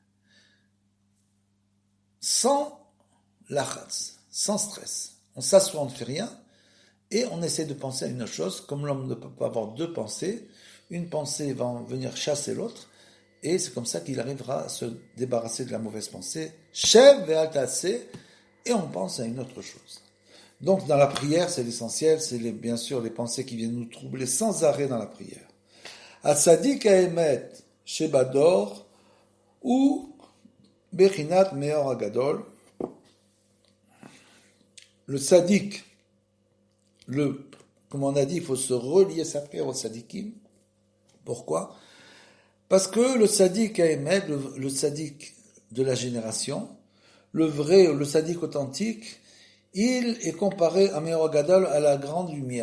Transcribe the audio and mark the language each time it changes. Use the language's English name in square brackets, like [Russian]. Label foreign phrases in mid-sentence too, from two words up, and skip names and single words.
[French] Sans lachatz, sans stress. On s'assoit, on ne fait rien, et on essaie de penser à une autre chose. Comme l'homme ne peut pas avoir deux pensées, une pensée va venir chasser l'autre, et c'est comme ça qu'il arrivera à se débarrasser de la mauvaise pensée. [Hebrew] שב ואל תעשה, [French] et on pense à une autre chose. Donc dans la prière, c'est l'essentiel, c'est bien sûr les pensées qui viennent nous troubler sans arrêt dans la prière. [Hebrew] הצדיק האמת שבדור הוא בחינת מאור הגדול. [French] Le tzaddik, comme on a dit, il faut se relier sa prière au tzaddikim. Pourquoi? Parce que le [Hebrew] צדיק האמת, [French] le tzaddik de la génération, le vrai, le tzaddik authentique, il est comparé à [Hebrew] מאור גדול, [French] à la grande lumière.